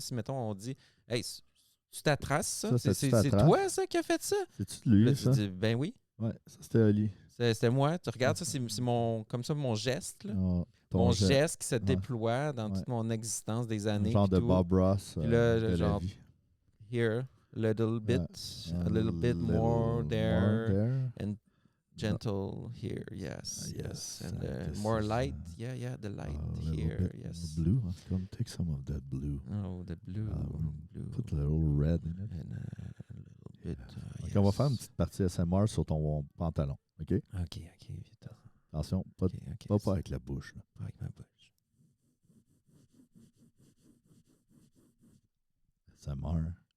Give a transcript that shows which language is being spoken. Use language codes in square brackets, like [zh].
[fr] Si, mettons, on dit, hey, c'est ta trace, ça? C'est toi, ça, qui a fait ça? C'est-tu de lui, là, ça? tu dis, ben oui. Ouais, ça, c'était Oli. C'était moi. Tu regardes, ça, c'est comme ça, mon geste, là. Oh, mon geste qui se déploie dans toute mon existence des années. Un genre de Bob Ross puis là, de genre, la vie. [en] Here, a little bit more there, and gentle here, yes. And more light, the light here, yes. Blue, come take some of that blue. Oh, the blue. Put a little red in it. And a little bit, yes. [fr] On va faire une petite partie SMR sur ton pantalon, OK? OK, vite. Attention, pas avec la bouche. Là. Pas avec ma bouche. SMR.